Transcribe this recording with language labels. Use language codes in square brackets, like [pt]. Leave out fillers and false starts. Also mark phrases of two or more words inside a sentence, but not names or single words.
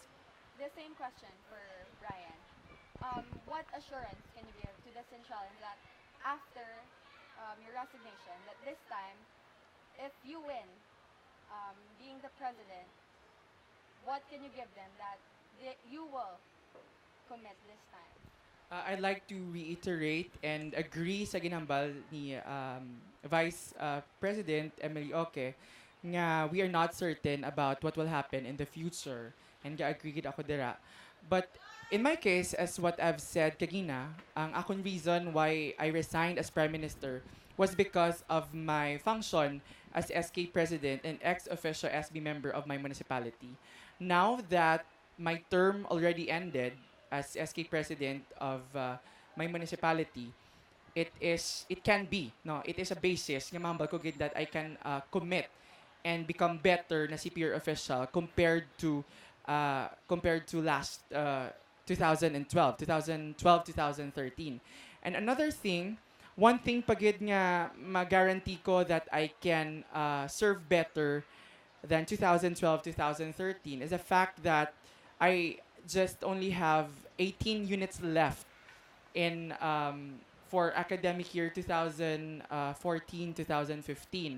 [en] The same question for Brian. What assurance can you give to the Centralians that after your resignation, that this time, if you win being the president, what can you give them that you will commit this time? I'd like to reiterate and agree [hil] sa ginambal ni Vice President Emily Oke nga [en] we are not certain about what will happen in the future and [hil] ga-agree gid ako dira. [en] But in my case, as what I've said [hil] kagina, ang akong [en] reason why I resigned as Prime Minister was because of my function as SK President and ex-officio SB member of my municipality. Now that my term already ended as SK President of my municipality, it can be no it is a basis [hil] nga mambal ko gid [en] that I can commit and become better na CPR official compared to last 2013. And another thing, one thing [hil] pagid nga ma-guarantee ko [en] that I can serve better than 2012, 2013 is the fact that I just only have 18 units left in for academic year 2014, 2015.